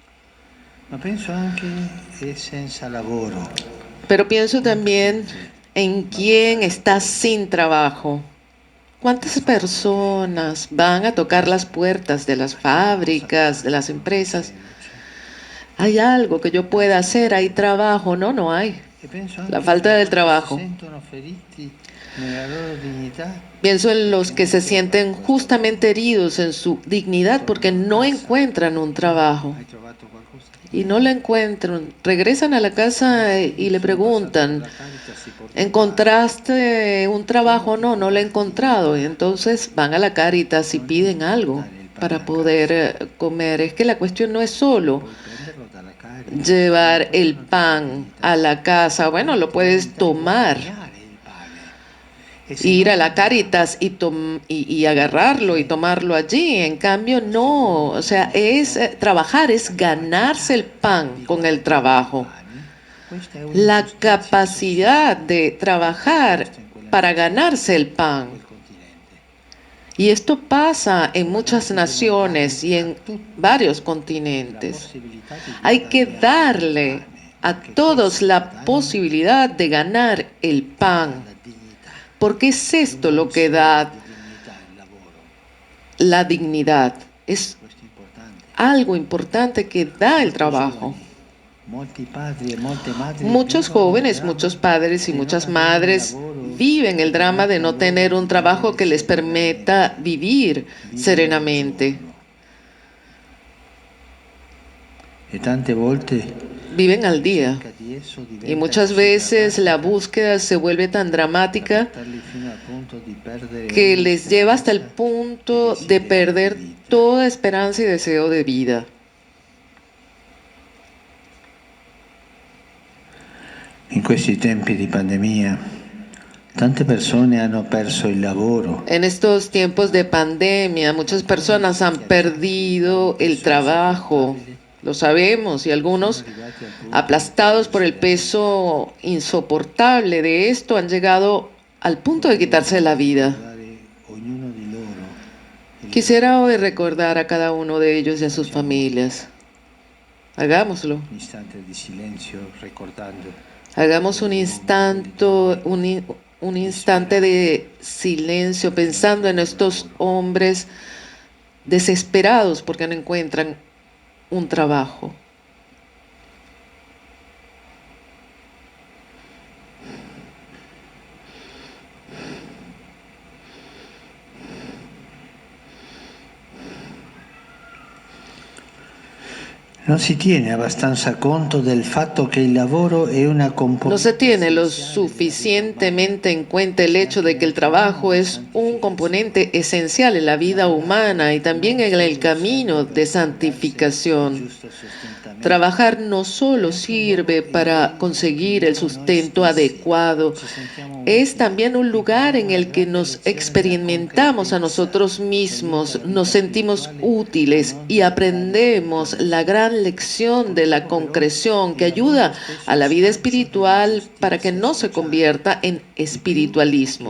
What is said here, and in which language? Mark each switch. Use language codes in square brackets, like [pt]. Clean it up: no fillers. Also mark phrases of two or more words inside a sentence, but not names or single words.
[es] Pero pienso también en quién está sin trabajo. ¿Cuántas personas van a tocar las puertas de las fábricas, de las empresas, ¿Hay algo que yo pueda hacer? ¿Hay trabajo? No, no hay. [it] E penso anche [es] La falta del a trabajo. [it] si sentono feriti nella loro dignità. [es] Pienso en los que se sienten justamente heridos en su dignidad porque no encuentran un trabajo [it] Hai trovato qualcosa? [es] y no lo encuentran. Regresan a la casa y le preguntan, ¿encontraste un trabajo? No, no lo he encontrado. Y entonces van a la Cáritas y piden algo para poder comer. Es que la cuestión no es solo [it] Prenderlo dalla carica, [es] llevar el pan a la casa. Bueno, lo puedes tomar, [it] guadagnare il pane. E se [es] ir a [it] non [es] la Cáritas y agarrarlo y tomarlo allí. En cambio, no. O sea, es trabajar, es ganarse el pan con el trabajo. [it] questa è [es] La [it] un'ingiustizia [es] capacidad de trabajar para ganarse el pan. [it] del continente. [es] Y esto pasa en muchas naciones y en varios [it] La [es] continentes. [it] possibilità di [es] Hay que [it] guadagnare [es] darle [it] il pane, [es] a [it] perché [es] todos [it] questo [es] la [it] guadagno [es] posibilidad de ganar el [it] dà [es] pan, [it] la dignità. [es] porque es esto [it] Un [es] lo [it] buon [es] que [it] segno [es] da [it] di dignità il lavoro. [es] la dignidad. Es [it] Questo è importante. [es] algo importante que da el trabajo. [it] Molti padri e molte madri [es] Muchos [it] vivono il [es] jóvenes, [it] dramma [es] muchos padres y [it] di non [es] muchas [it] avere un [es] madres [it] lavoro [es] viven el [it] che [es] drama de [it] permetta [es] no [it] loro [es] tener un [it] di [es] trabajo que [it] vivere [es] les permita [it] serenamente, [es] vivir [it] vivere serenamente. al giorno. E tante volte [es] Viven al día. [it] cerca di esso [es] Y [it] diventa [es] muchas [it] così [es] veces la [it] drammatica [es] búsqueda se vuelve tan [it] da [es] dramática [it] portarli fino al punto di perdere [es] que [it] ogni [es] les lleva hasta el [it] speranza [es] punto [it] e [es] de [it] desiderio [es] perder [it] di vita. [es] toda esperanza y deseo de vida. [it] In questi tempi di pandemia, tante persone hanno perso il lavoro. [es] En estos tiempos de pandemia, muchas personas han perdido el trabajo, lo sabemos, y algunos, aplastados por el peso insoportable de esto, han llegado al punto de quitarse la vida. [it] Ognuno di loro [es] Quisiera hoy recordar a cada uno de ellos y a sus familias. Hagámoslo. [it] un istante di silenzio ricordando [es] Hagamos un instante de silencio pensando en estos hombres desesperados porque no encuentran un trabajo. [it] non si tiene abbastanza conto del fatto che il lavoro è una componente [es] No se tiene lo [it] essenziale della vita [es] suficientemente en cuenta el hecho de que el trabajo es un componente esencial en la vida humana y también en el camino de santificación. Trabajar no solo sirve para conseguir el sustento adecuado, es también un lugar en el que nos experimentamos a nosotros mismos, nos sentimos útiles y aprendemos la gran lección de la concreción que ayuda a la vida espiritual para que no se convierta en espiritualismo.